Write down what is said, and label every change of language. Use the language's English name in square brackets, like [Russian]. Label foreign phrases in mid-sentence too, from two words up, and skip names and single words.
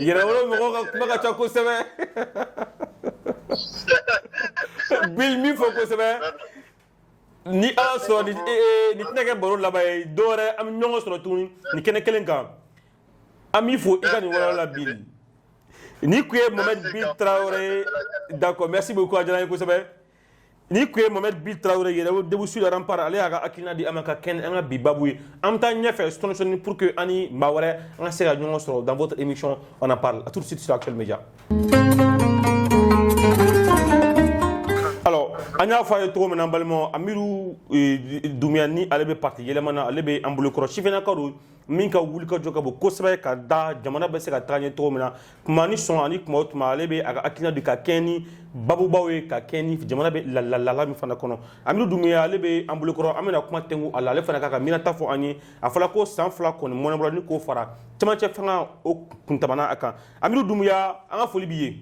[Bambara] yɛrɛwolo mɔgɔw ka kuma ka ca kosɛbɛ Bill min fɔ kosɛbɛ ni Ala sɔrɔ ni tɛna kɛ baro laban ye dɔwɛrɛ an bɛ ɲɔgɔn sɔrɔ tuguni ni kɛnɛ kelen kan an b'i fo i ka nin wɔɔrɔ la Bill ni kun ye Mohamed Bill Traoré [French] d'accord merci beaucoup [Bambara] a diyara n ye kosɛbɛ ni kun ye Mohamed Bill Traoré yɛrɛ Debout sur le rempart ale y'a ka hakilina di an ma ka kɛnɛ an ka bi babu ye an bɛ taa ɲɛfɛ sɔɔni [French] pour que [Bambara] an ni maa wɛrɛ an ka se ka ɲɔgɔn sɔrɔ [French] dans votre émission on en parle à tout de suite sur Actuel Média. [Bambara] Alors an y'a fɔ a ye cogo min na an balimaw Amiru Dumbuya ni ale bɛ parti yɛlɛma na ale bɛ an bolokɔrɔ sifinnakaw don min ka wuli ka jɔ ka bɔ kosɛbɛ ka da jamana bɛ se ka taga ɲɛ cogo min na tuma ni sɔn ani tuma o tuma ale bɛ a ka hakilina di ka kɛɲɛ ni babubaw ye ka kɛɲɛ ni jamana bɛ lahala min fana kɔnɔ Amiru Dumbuya ale bɛ an bolokɔrɔ an bɛna kuma tɛnku a la ale fana k'a ka minɛta fɔ an ye a fɔra ko san 2 kɔni mɔnɛ bɔra ni k'o fara cɛmancɛ fanga o kuntamana a kan Amiru Dumbuya an ka foli b'i ye.